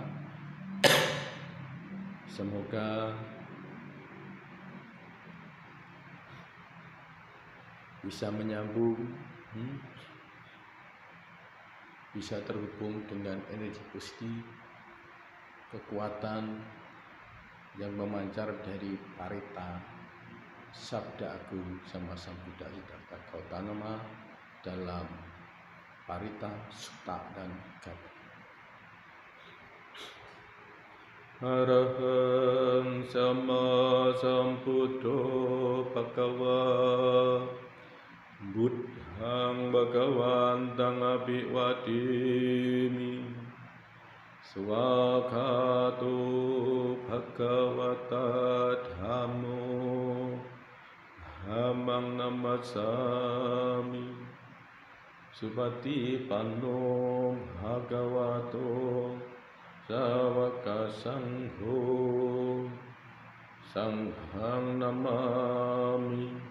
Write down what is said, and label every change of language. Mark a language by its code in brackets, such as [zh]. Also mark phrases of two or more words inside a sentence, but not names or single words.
[id] Semoga bisa menyambung, bisa terhubung dengan energi positif, kekuatan yang memancar dari Parita, Sabda Agung sama Sang Buddha Siddhartha Gautama dalam Parita, Sutta, dan Gata. [pi] Arahang Sama Sambuddho Bhagava Buddhang Bhagawantang Abhiwadimi Swakato Bhagavata Dhammo Dhammang Namasami Supati Panno Bhagavato Sawaka Sangho Sanghang Namami